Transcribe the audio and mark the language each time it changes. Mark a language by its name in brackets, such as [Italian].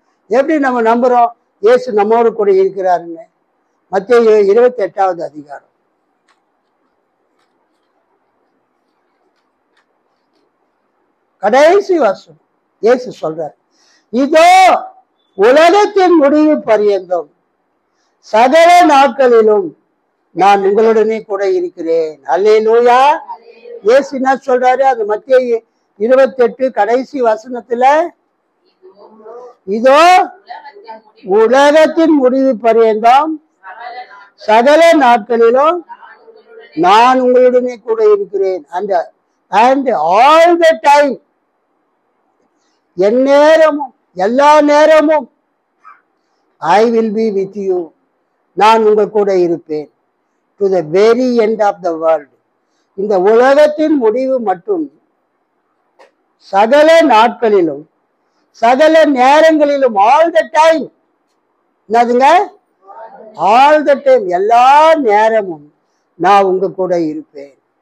[Tamil] எப்படி நம்ம நம்புறோம் இயேசு நம்மோடு கூட இருக்கிறாருன்னு? மத்தேயு 28வது அதிகாரம் கடைசி வசனம் இயேசு சொல்றார், இதோ உலகத்தின் முடிவு பரியந்தம் சகல நாட்களிலும் நான் உங்களுடனே கூட இருக்கிறேன். அல்லேலூயா. இயேசு என்ன சொல்றாரு? அது மத்தேயு 28 கடைசி வசனத்துல, இதோ உலகத்தின் முடிவு பரியந்தம் சகல நாட்களிலும் நான் உங்களுடனே கூட இருக்கிறேன். [English] and all the time, [Tamil] எந்நேரமும் எல்லா நேரமும் [English] I will be with you, [Tamil] நான் உங்கள் கூட இருப்பேன். [English] to the very end of the world, [Tamil] இந்த உலகத்தின் முடிவு மட்டும் சகல நாட்களிலும் சகல நேரங்களிலும், ஆல் த டைம். என்னதுங்க? ஆல் த டைம், எல்லா நேரமும் நான் உங்க கூட இருப்பேன்.